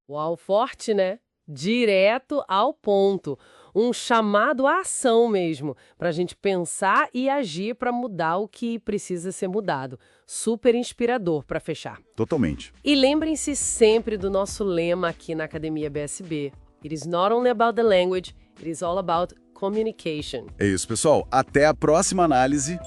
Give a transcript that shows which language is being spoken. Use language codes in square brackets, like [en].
[pt] Uau, forte, né? Direto ao ponto. Um chamado à ação mesmo, para a gente pensar e agir para mudar o que precisa ser mudado. Super inspirador para fechar. Totalmente. E lembrem-se sempre do nosso lema aqui na Academia BSB. [en] It is not only about the language, it is all about communication. [pt] É isso, pessoal. Até a próxima análise.